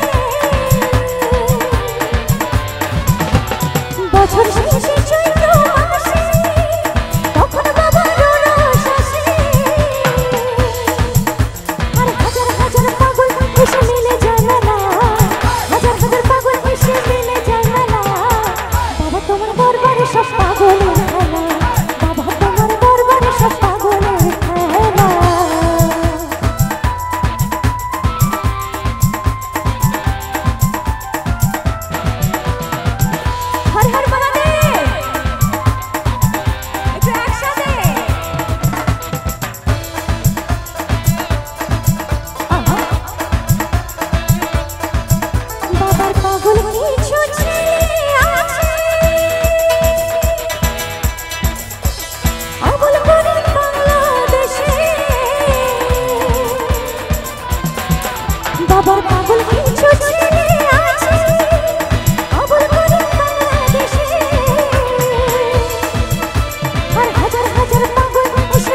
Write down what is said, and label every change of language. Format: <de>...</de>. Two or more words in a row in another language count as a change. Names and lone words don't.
<bn>বছর শেষে চৈত্র মাসে তখন বাবার রস আসে আর হাজার হাজার পাগল এসে মিলে যায় মেলা হাজার হাজার পাগল এসে মিলে যায় মেলা বাবা তোমার দরবারে সব পাগলের খেলা বাবা তোমার দরবারে সব পাগলের খেলা</bn> <hi>हर हर महादेव</hi> <bn>একটু একসাথে আহা বাবার পাগল কিছু ছেলে আছে আবুল করে বাংলাদেশে বাবার পাগল কিছু ছেলে আছে আবুল করে বাংলাদেশে আর হাজার হাজার পাগল এসে</bn>